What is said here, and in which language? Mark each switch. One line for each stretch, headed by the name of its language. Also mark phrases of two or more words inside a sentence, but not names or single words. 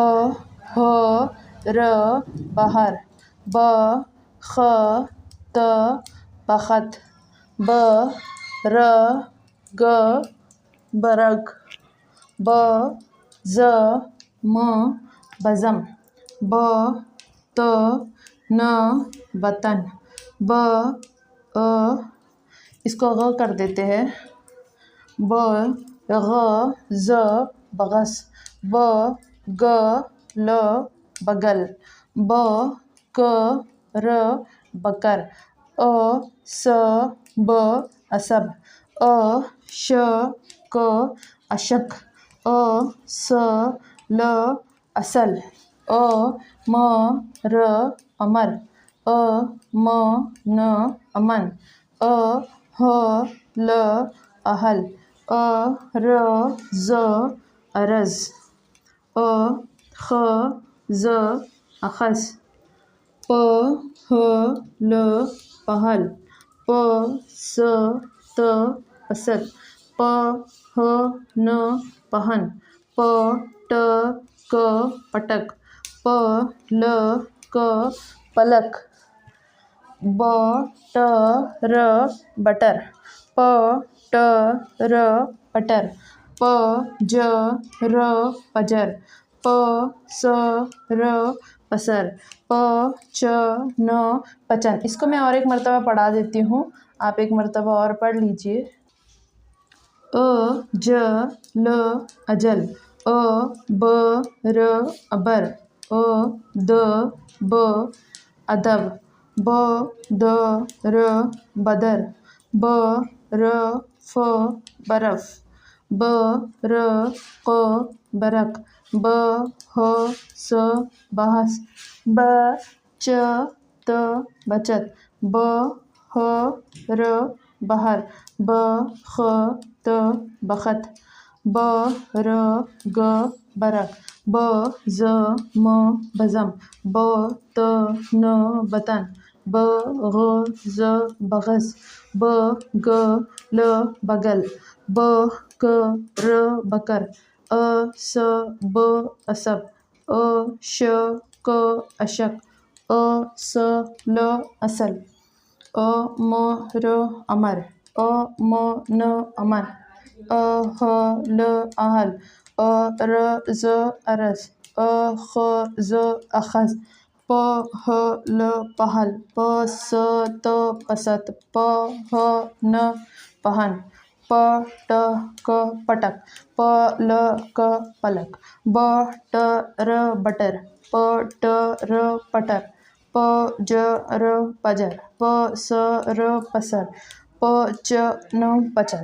Hindi: ह र बहर, ब ख त बखत, ब र ग बरग, ब ज म बज़म, ब त न बतन, ब अ, इसको ग कर देते हैं, ब ग ज बगस, ब ग ल बगल, ब क र बकर, अ स ब असब, अ श क अशक, अ स ल असल, अ म र अमर, अ म न अमन, अ ह ल अहल, अ र ज अरज, अ ख ज अखस, प ह ल पहल, प स त पसत, प ह न पहन, प ट क पटक, प ल क पलक, ब ट र बटर, प ट र पटर, प ज र पजर, प स र पसर, प च न पचन। इसको मैं और एक मर्तबा पढ़ा देती हूँ, आप एक मर्तबा और पढ़ लीजिए। अ ज ल अजल, अ ब र अबर, अ द ब अदब, ब द र बदर, ब र फ बरफ, ब र क बरक, ब ह स बहस, ब च त बचत, ब ह र बहर, ब ख त बखत, ब र ग बरक, ब ज म बज़म, ब त न बतन, ब ग ज बगस, ब ग ल बगल, ब क र बकर, अ स ब असब, अ श क अशक, अ स ल असल, अ म र अमर, अ म न अमन, अ ह ल अहल, अ र ज अरस, अ ख ज अखस, पहल पहल, पसत पसत, पहन पहन, पटक पटक, पलक पलक, बटर बटर, पटर पटर, पजर पजर, पसर पसर, पचन पचन।